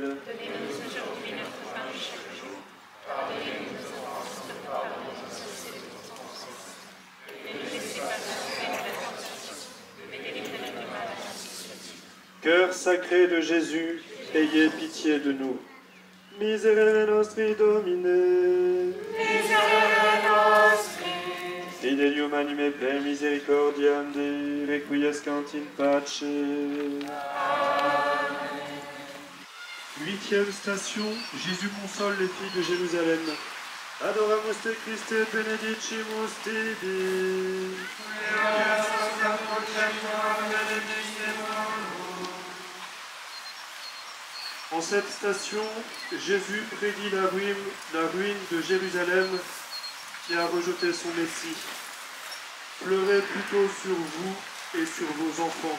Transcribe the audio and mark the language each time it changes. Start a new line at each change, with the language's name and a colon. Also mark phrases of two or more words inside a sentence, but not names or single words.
French: Donnez-nous aujourd'hui notre pain de chaque jour. Pardonnez-nous nos offenses, comme nous pardonnons aussi à nos offensés. Et ne nous laissez pas tomber dans la tentation, mais délivrez-nous du mal. Cœur sacré de Jésus, ayez pitié de nous.
Latin: Miserere nostri Domine. Miserere nostri. Fidelium anime per misericordiam Dei, requiescant in pace.
French: Huitième station, Jésus console les filles de Jérusalem.
Latin: Adoramus te Christe benedicimus tibi.
French: En cette station, Jésus prédit la ruine de Jérusalem qui a rejeté son Messie. Pleurez plutôt sur vous et sur vos enfants.